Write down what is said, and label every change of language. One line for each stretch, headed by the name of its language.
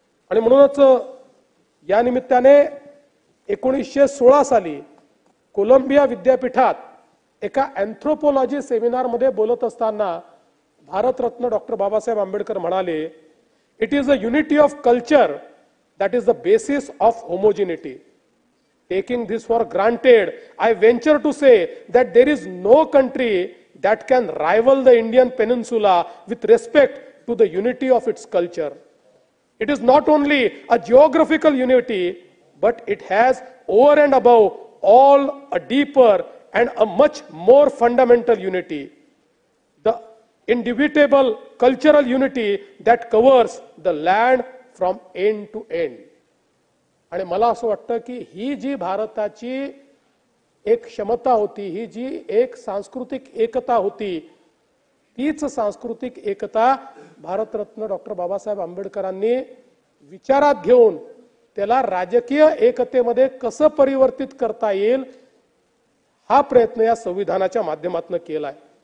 Marathi: आणि म्हणूनच या निमित्ताने 1916 साली कोलंबिया विद्यापीठात एका अँथ्रोपोलॉजी सेमिनारमध्ये बोलत असताना भारतरत्न डॉक्टर बाबासाहेब आंबेडकर म्हणाले,
English: It is a unity of culture that is the basis of homogeneity. Taking this for granted, I venture to say that there is no country that can rival the Indian peninsula with respect to the unity of its culture. It is not only a geographical unity, but it has over and above all a deeper and a much more fundamental unity. The indubitable cultural unity that covers the land from end to end.
Marathi: आणि मला असं वाटतं की ही जी भारताची एक क्षमता होती, ही जी एक सांस्कृतिक एकता होती, तीच सांस्कृतिक एकता भारतरत्न डॉक्टर बाबासाहेब आंबेडकरांनी विचारात घेऊन त्याला राजकीय एकतेमध्ये कसं परिवर्तित करता येईल हा प्रयत्न या संविधानाच्या माध्यमातून केलाय.